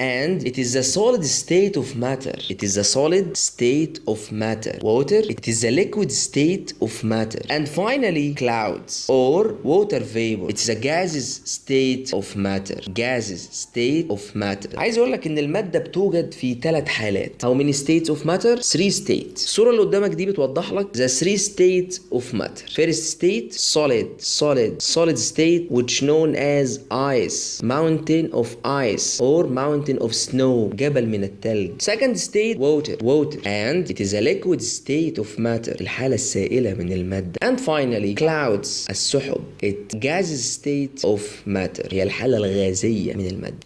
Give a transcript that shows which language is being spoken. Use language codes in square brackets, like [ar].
[en] And it is a solid state of matter. It is a solid state of matter. Water, it is a liquid state of matter. And finally, clouds or water vapor. It is a gaseous state of matter. Gases state of matter. [ar] عايز اقول لك ان الماده بتوجد في 3 حالات. [en] How many states of matter? 3 states. [ar] الصوره اللي قدامك دي بتوضح لك [en] the 3 states of matter. First state solid state which known as ice, mountain of ice or mountain of snow, [ar] جبل من الثلج. [en] Second state water and it is a liquid state of matter, [ar] الحاله السائله من الماده. [en] And finally clouds, [ar] السحب, [en] it gaseous state of matter, [ar] هي الحاله الغازيه من المادة.